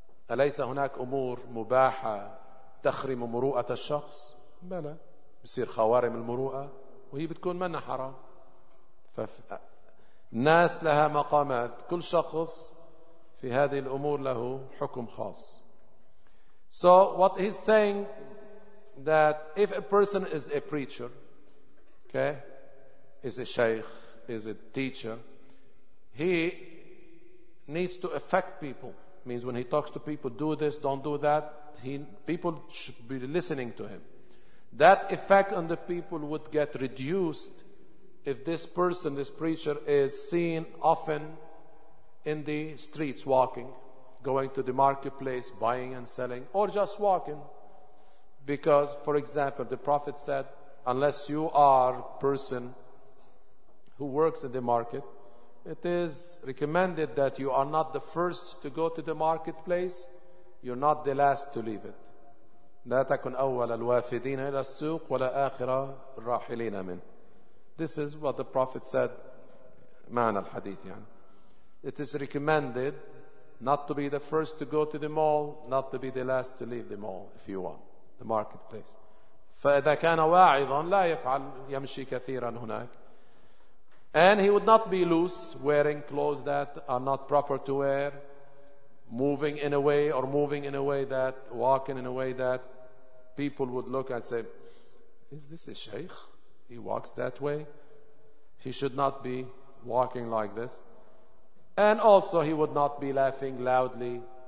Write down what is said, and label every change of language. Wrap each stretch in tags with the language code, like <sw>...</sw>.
<ar>أليس هناك أمور مباحة تخرم مروءة الشخص؟ بلى، بصير خوارم المروءة وهي بتكون منها حرام. فالناس لها مقامات، كل شخص في هذه الأمور له حكم خاص.</ar> <en>So what he's saying that if a person is a preacher, okay, is a sheikh, is a teacher, he needs to affect people. Means when he talks to people, do this, don't do that, people should be listening to him. That effect on the people would get reduced if this person, this preacher, is seen often in the streets walking, going to the marketplace, buying and selling, or just walking. Because, for example, the Prophet said, unless you are a person who works in the market, it is recommended that you are not the first to go to the marketplace, you're not the last to leave it.</en> <ar>لا تكن أول الوافدين إلى السوق ولا آخر الراحلين منه.</ar> <en>This is what the Prophet said,</en> <ar>معنى الحديث يعني.</ar> <en>It is recommended not to be the first to go to the mall, not to be the last to leave the mall, if you want, the marketplace.</en> <ar>فإذا كان واعظا لا يفعل يمشي كثيرا هناك.</ar> <en>And he would not be loose, wearing clothes that are not proper to wear, moving in a way or moving in a way that, walking in a way that people would look and say, is this a sheikh? He walks that way? He should not be walking like this. And also he would not be laughing loudly.</en>